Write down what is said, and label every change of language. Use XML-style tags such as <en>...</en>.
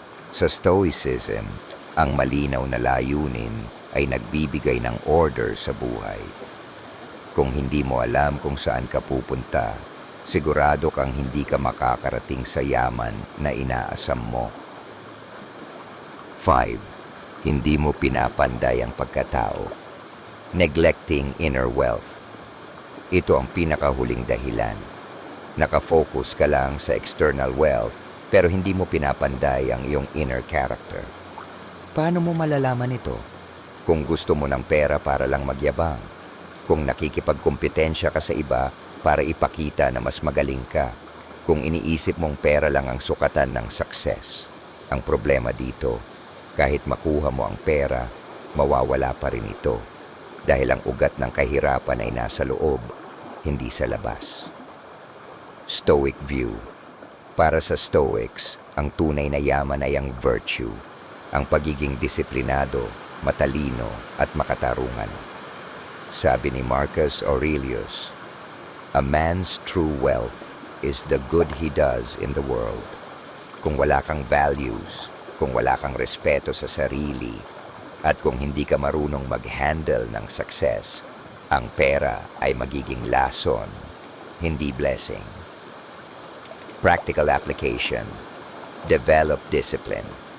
<tl>Sa Stoicism, ang malinaw na layunin ay nagbibigay ng order sa buhay. Kung hindi mo alam kung saan ka pupunta, sigurado kang hindi ka makakarating sa yaman na inaasam mo. 5. Hindi mo pinapanday ang pagkatao.</tl> <en>Neglecting inner wealth.</en> <tl>Ito ang pinakahuling dahilan. Nakafocus ka lang sa external wealth pero hindi mo pinapanday ang iyong inner character. Paano mo malalaman ito? Kung gusto mo ng pera para lang magyabang, kung nakikipagkompetensya ka sa iba para ipakita na mas magaling ka, kung iniisip mong pera lang ang sukatan ng success. Ang problema dito, kahit makuha mo ang pera, mawawala pa rin ito dahil ang ugat ng kahirapan ay nasa loob, hindi sa labas.</tl> <en>Stoic view.</en> <tl>Para sa Stoics, ang tunay na yaman ay ang virtue, ang pagiging disiplinado, matalino at makatarungan.</tl> <en>Sabi ni Marcus Aurelius, "A man's true wealth is the good he does in the world."</en> <tl>Kung wala kang values, kung wala kang respeto sa sarili, at kung hindi ka marunong mag-handle ng success, ang pera ay magiging lason, hindi blessing.</tl> <en>Practical application. Develop discipline.</en>